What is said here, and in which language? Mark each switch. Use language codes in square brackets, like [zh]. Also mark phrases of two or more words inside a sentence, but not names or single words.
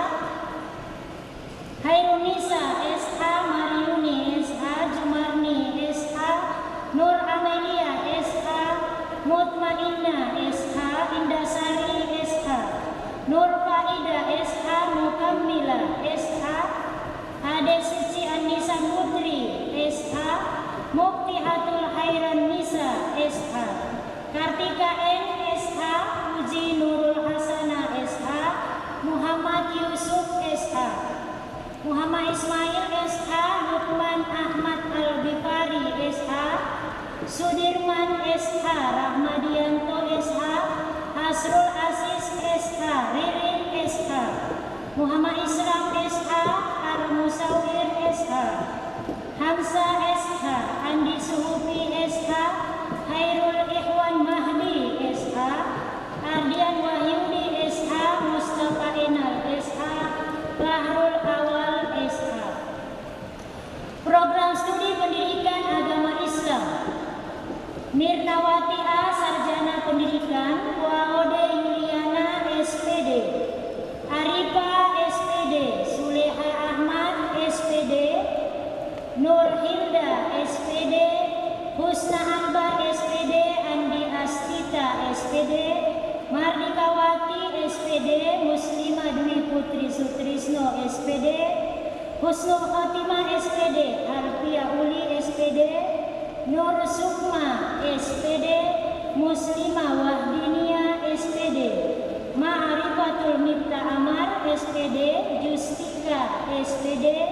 [id] Hairunisa SH, Mariuni SH, Jumarni SH, Nur Amelia SH, Mutmainna SH, Indasari SH, Nur Faida SH, Mukammila SH, Ade Suci Anissa Putri SH, Muktihatul Hairan Nisa SH, Kartika N SH, Puji Nurul Hasana SH, Muhammad Yusuf SH, Muhammad Ismail SH, Lukman Ahmad Al-Bifari SH, Sudirman SH, Rahmadianto SH, Hasrul Aziz SH, Ririn SH, Muhammad Islam SH, Al-Musawir SH, Hamza SH, Andi Suhufi SH, Hairul Ikhwan Mahdi SH, Ardian Wahyudi SH, Mustafa Enal SH, Bahrul Awal SH. Program Studi Pendidikan Agama Islam, Nirnawati A, Sarjana Pendidikan, Waode Yuliana SPD, Arifa SPD, Suleha Ahmad SPD, Nur Hilda SPD, Husna Akbar SPD, Andi Astita SPD, Mardikawati SPD, Muslimah Dwi Putri Sutrisno SPD, Husnul Khotimah SPD, Harfiah Uli SPD, Nur Sukma SPD, Muslimah Wahdinia SPD, Ma'rifatul Mifta Amar SPD, Justika SPD,